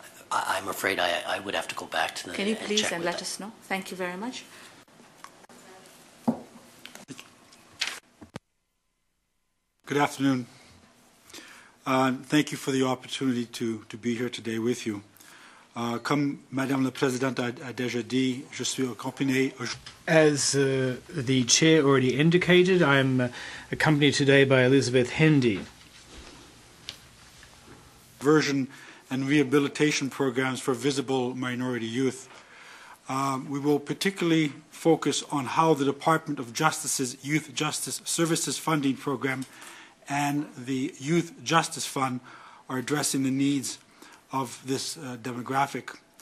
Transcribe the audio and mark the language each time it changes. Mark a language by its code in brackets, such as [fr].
[en] I'm afraid I would have to go back to the. Can you please and let us know? Thank you very much. Good afternoon. Thank you for the opportunity to be here today with you. [fr] Comme Madame la Présidente a déjà dit, je suis accompagné. [en] As the chair already indicated, I'm accompanied today by Elizabeth Hendy. Version and rehabilitation programs for visible minority youth. We will particularly focus on how the Department of Justice's Youth Justice Services Funding Program and the Youth Justice Fund are addressing the needs of this demographic.